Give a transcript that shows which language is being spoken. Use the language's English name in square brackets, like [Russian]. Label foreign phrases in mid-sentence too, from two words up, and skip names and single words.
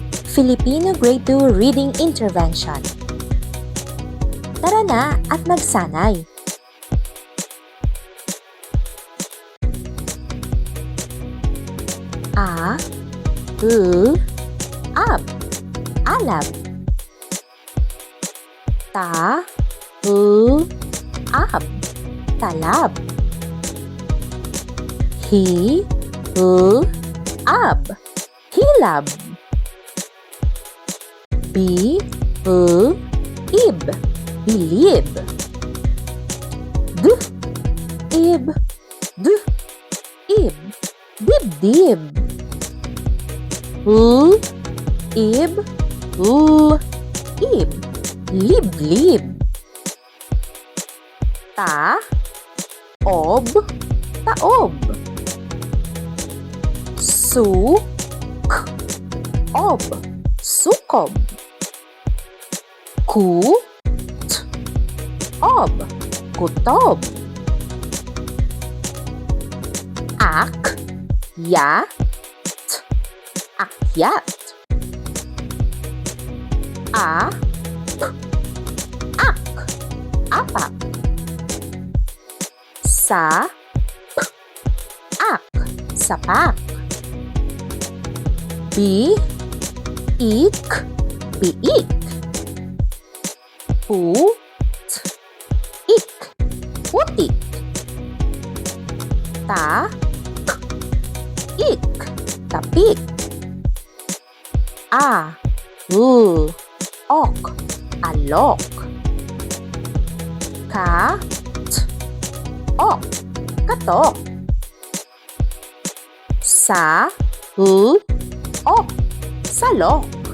[English] Filipino Grade 2 Reading Intervention. [Filipino] Tara na at magsanay! A, U, ab, alab. Ta, U, ab, talab. Hi, U, ab, hilab. Bi, U, ib, bilib. D, ib, d, ib, dibdib. L, ib, l, ib, liblib. Ta, ob, taob. Su, k, ob, sukob. Ku, t, ob, kutob. Ak, ya, t, akyat. A, p, ak, apak. Sa, p, ak, sapak. Bi, ik, biik. Pu, t, ik, putik. Ta, k, ik, tapik. A, l, ok, alok. Ka, t, ok, katok. Sa, l, ok, salok.